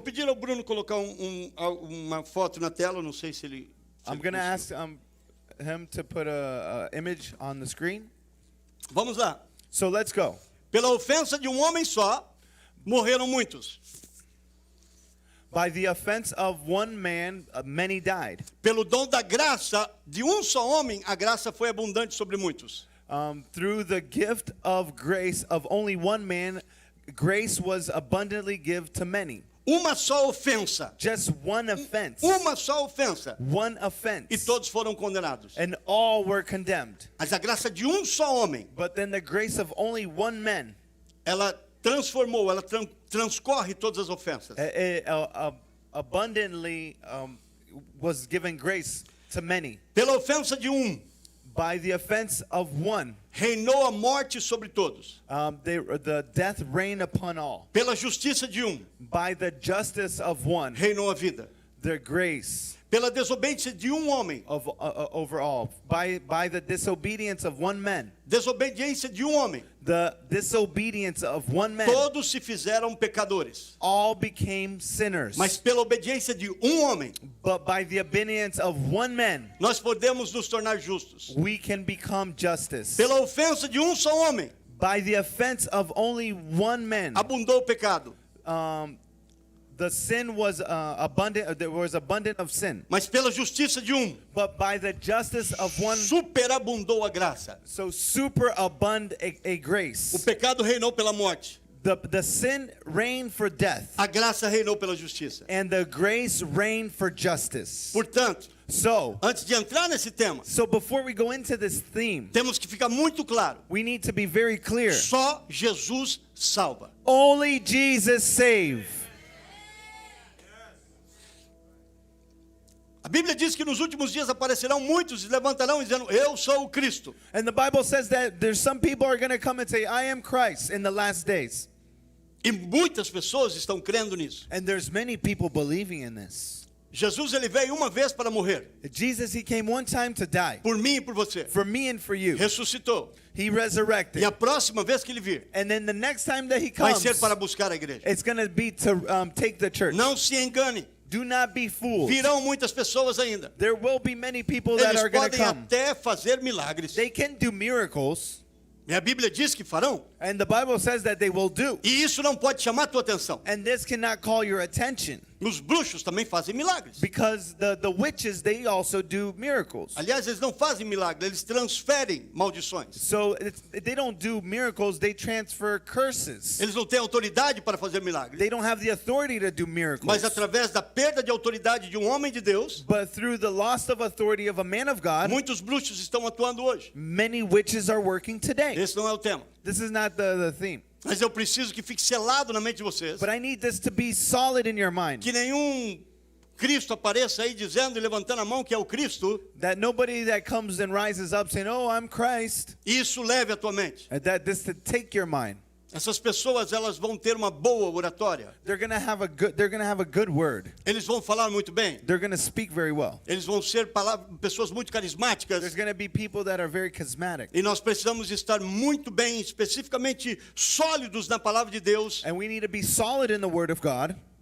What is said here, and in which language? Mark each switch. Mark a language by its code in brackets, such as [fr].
[pt] pedir ao Bruno colocar uma foto na tela, não sei se ele... se [en] I'm [pt] ele [en] going to [pt] conseguiu. [en] ask him to put a image on the screen. [pt] Vamos lá. [en] So let's go. [pt] Pela ofensa de um homem só, morreram muitos. [en] By the offense of one man, many died. [pt] Pelo dom da graça de um só homem, a graça foi abundante sobre muitos. [en] Through the gift of grace of only one man, grace was abundantly given to many. [pt] Uma só ofensa. [en] Just one offense. [pt] Uma só ofensa. [en] One offense. [pt] E todos foram condenados. [en] And all were condemned. [pt] Mas a graça de um só homem, [en] But then the grace of only one man [pt] ela transformou, ela transcorre todas as ofensas. [en] abundantly was given grace to many. [pt] Pela ofensa de um, [en] By the offense of one, [pt] reinou a morte sobre todos. [en] the death reigned upon all. [pt] Pela justiça de um, [en] By the justice of one, [pt] reinou a vida. [en] the grace [pt] Pela desobediência de um homem, [en] of over all. By the disobedience of one man, [pt] desobediência de um homem, [en] the disobedience of one man, [pt] todos se fizeram pecadores. [en] all became sinners. [pt] Mas pela obediência de um homem, [en] But by the obedience of one man, [pt] nós podemos nos tornar justos. [en] we can become justice. [pt] Pela ofensa de um só homem, [en] By the offense of only one man, [pt] abundou o pecado. [en] the sin was abundant. There was abundant of sin. [pt] Mas pela justiça de um, [en] But by the justice of one, [pt] superabundou a graça. [en] so superabund a [pt] O [en] grace. [pt] pecado reinou pela morte. [en] The sin reigned for death, [pt] A graça reinou pela justiça. [en] and the grace reigned for justice. [pt] Portanto, [en] So [pt] antes de entrar nesse tema, [en] before we go into this theme, [pt] temos que ficar muito claro. [en] we need to be very clear. [pt] Só Jesus salva. [en] Only Jesus save. [pt] A Bíblia diz que nos últimos dias aparecerão muitos e levantarão dizendo: Eu sou o Cristo. [en] And the Bible says that there's some people are going to come and say, I am Christ in the last days. [pt] E muitas pessoas estão crendo nisso. [en] And there's many people believing in this. [pt] Jesus, ele veio uma vez para morrer. [en] Jesus, he came one time to die. [pt] Por mim e por você. [en] For me and for you. [pt] Ressuscitou. [en] He resurrected. [pt] E a próxima vez que ele vir, [en] And then the next time that he [pt] vai [en] comes, [pt] ser para buscar a igreja. [en] it's going to be to take the church. [pt] Não se engane. [en] Do not be fooled. [pt] Virão muitas pessoas ainda. [en] There will be many people that [pt] Eles [en] are going to [pt] podem [en] come. [pt] até fazer milagres. [en] They can do miracles. [pt] E a Bíblia diz que farão. [en] And the Bible says that they will do. [pt] E isso não pode chamar a tua atenção. [en] And this cannot call your attention. [pt] Os bruxos também fazem milagres. [en] Because the witches, they also do miracles. [pt] Aliás, eles não fazem milagres, eles transferem maldições. [en] So they don't do miracles, they transfer curses. [pt] Eles não têm autoridade para fazer milagres. [en] They don't have the authority to do miracles. [pt] Mas através da perda de autoridade de um homem de Deus, [en] But through the loss of authority of a man of God, [pt] muitos bruxos estão atuando hoje. [en] many witches are working today. [pt] Esse não é o tema. [en] This is not the theme. [pt] Mas eu preciso que fique selado na mente de vocês, [en] But I need this to be solid in your mind. [pt] que nenhum Cristo apareça aí dizendo e levantando a mão que é o Cristo, [en] That nobody that comes and rises up saying, oh, I'm Christ. [pt] e isso leve a tua mente. [en] That this to take your mind. [pt] Essas pessoas, elas vão ter uma boa oratória. [en] They're gonna have a good word. [pt] Eles vão falar muito bem. [en] They're gonna speak very well. [pt] Eles vão ser pessoas muito carismáticas. [en] There's gonna be people that are very charismatic. [pt] E nós precisamos estar muito bem, especificamente sólidos na palavra de Deus, [en] And we need to be solid in the word of God.